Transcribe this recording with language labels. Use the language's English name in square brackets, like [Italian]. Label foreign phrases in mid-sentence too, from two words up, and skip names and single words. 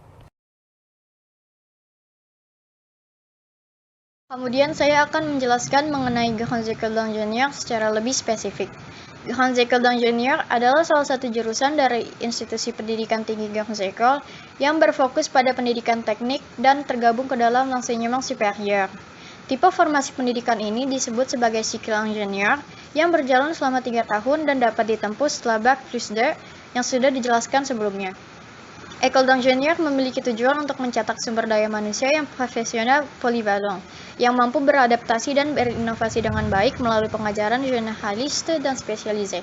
[Indonesian] Kemudian saya akan menjelaskan mengenai [French] Grandes Écoles d'Ingénieur [Indonesian] secara lebih spesifik. [French] Grandes Écoles d'Ingénieur [Indonesian] adalah salah satu jurusan dari institusi pendidikan tinggi [French] Grandes Écoles [Indonesian] yang berfokus pada pendidikan teknik dan tergabung ke dalam [French] l'enseignement supérieur. [Indonesian] Tipe formasi pendidikan ini disebut sebagai [French] cycle ingénieur [Indonesian] yang berjalan selama 3 tahun dan dapat ditempuh setelah Bac plus 2 yang sudah dijelaskan sebelumnya. [French] École d'Ingénieur [Indonesian] memiliki tujuan untuk mencetak sumber daya manusia yang profesional polyvalent, yang mampu beradaptasi dan berinovasi dengan baik melalui pengajaran generaliste dan spesialisé.